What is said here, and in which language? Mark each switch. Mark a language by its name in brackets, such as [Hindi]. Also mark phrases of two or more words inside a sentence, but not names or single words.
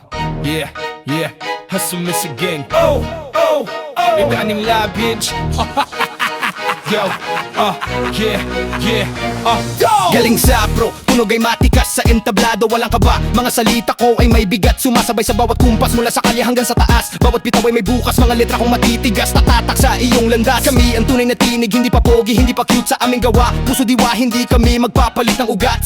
[English] Yeah, yeah, hustle miss again. Oh, oh, oh. [Filipino] May daming labage. [English] Yo, yeah, yeah, go! [Filipino] Galing sa bro, tunog ay matikas sa entablado, walang kaba. Mga salita ko ay may bigat, sumasabay sa bawat kumpas mula sa kalye hanggang sa taas. Bawat bitaw ay may bukas, mga letra kong matitigas, tatatak sa iyong landas. Kami ang tunay na tinig, hindi pa pogi, hindi pa cute sa aming gawa. Puso diwa, hindi kami magpapalit ng ugat.